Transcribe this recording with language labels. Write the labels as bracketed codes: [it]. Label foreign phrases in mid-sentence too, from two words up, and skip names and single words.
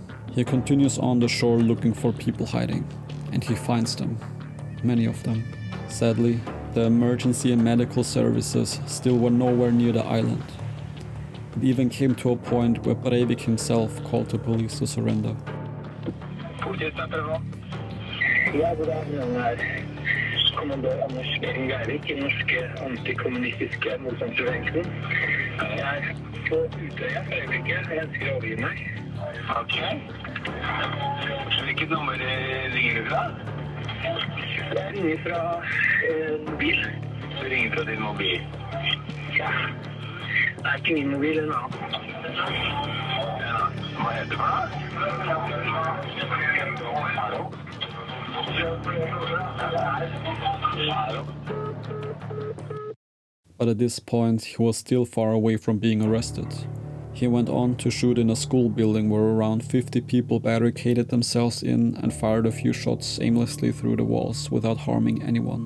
[en] He continues on the shore looking for people hiding, and he finds them. Many of them. Sadly, the emergency and medical services still were nowhere near the island. It even came to a point where Breivik himself called the police to surrender. [no] Ja, god dagen. Her kommandør Anders Behring Breivik i den norske antikommunistiske motstandsbevegelsen. Jeg er på Utøya for øyeblikket. Jeg ønsker å overgi meg. Ok. Hvilket nummer ringer du fra? Jeg ringer fra mobil. Du ringer fra din mobil? Ja. Det er ikke min mobil, en annen. Ja, hva heter du for noe? [en] But at this point, he was still far away from being arrested. He went on to shoot in a school building where around 50 people barricaded themselves in and fired a few shots aimlessly through the walls without harming anyone.